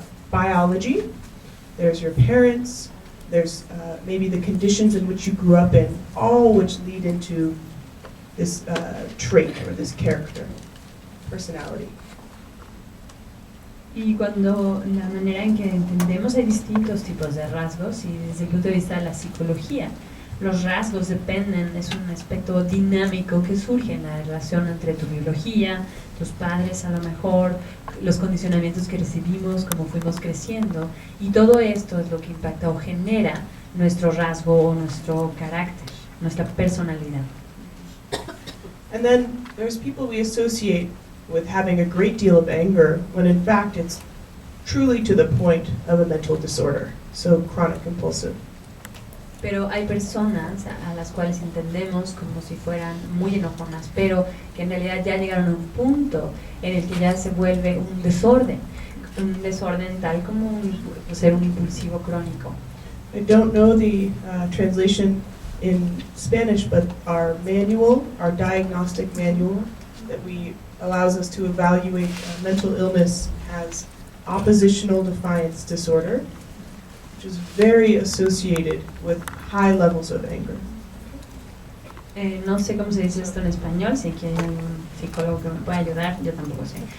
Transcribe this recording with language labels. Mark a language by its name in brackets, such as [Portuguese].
[English] biology, there's your parents, there's maybe the conditions in which you grew up in, all which lead into this trait or this character, personality. [Spanish] Y cuando la manera en que entendemos hay distintos tipos de rasgos y desde el punto de vista de la psicología, los rasgos dependen, es un aspecto dinámico que surge en la relación entre tu biología, tus padres a lo mejor, los condicionamientos que recibimos, cómo fuimos creciendo, y todo esto es lo que impacta o genera nuestro rasgo o nuestro carácter, nuestra personalidad. [English] And then there's people we associate with having a great deal of anger when in fact it's truly to the point of a mental disorder, so chronic compulsive. [Spanish] Pero hay personas a las cuales entendemos como si fueran muy enojonas, pero que en realidad ya llegaron a un punto en el que ya se vuelve un desorden tal como ser un impulsivo crónico. [English] I don't know the translation in Spanish, but our manual, our diagnostic manual that allows us to evaluate mental illness has oppositional defiance disorder, which is very associated with high levels of anger. [Spanish] No sé cómo se dice esto en español, si aquí hay un psicólogo que me pueda ayudar, yo tampoco sé.